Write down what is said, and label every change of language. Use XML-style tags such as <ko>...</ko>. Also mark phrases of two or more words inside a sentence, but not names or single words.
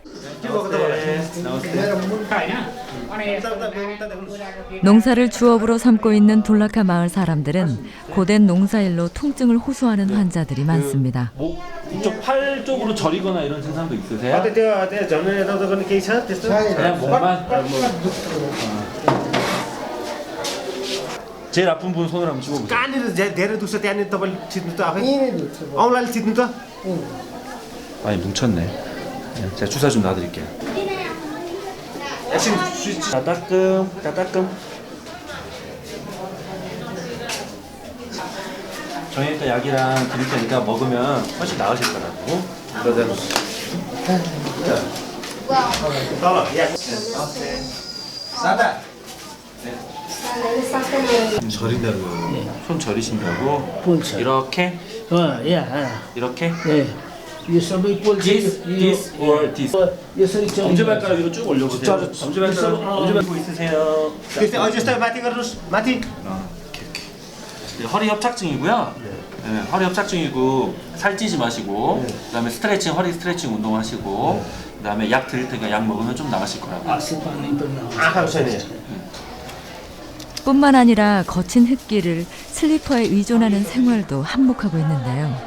<ko>농사를 주업으로 삼고 있는 돌라카 마을 사람들은 고된 농사일로 통증을 호소하는 환자들이 많습니다. 이쪽 팔 쪽으로 저리거나 이런 증상도 있으세요? 그냥 목만? 제일 아픈 분 손을 한번 집어보세요.</ko> <ne>कहाँनिर धेरै दुख्छ त्यहाँनिर तपाईँले चित्नु त आफै औँलाले चित्नु त</ne> <ko>많이 뭉쳤네. 제가 주사 좀 놔드릴게요. 따따끔. 저희 일단 약이랑 드릴 테니까 먹으면 훨씬 나으실 거라고. 저린다고요? 손 저리신다고? 이렇게? 이렇게?</ko> <en>This or this?</en> <ko>엄지발가락 위로 쭉 올려보세요. 엄지발가락 있으세요?</ko> <ne>जस्तै माथि गर्नुहोस् माथि</ne> <ko>허리 협착증이고요. 네, 허리 협착증이고 살찌지 마시고 그다음에 스트레칭, 허리 스트레칭 운동하시고 그다음에 약 드릴 테니까 약 먹으면 좀 나으실 거라고. 뿐만 아니라 거친 흙길을 슬리퍼에 의존하는 생활도 한몫하고 있는데요.</ko>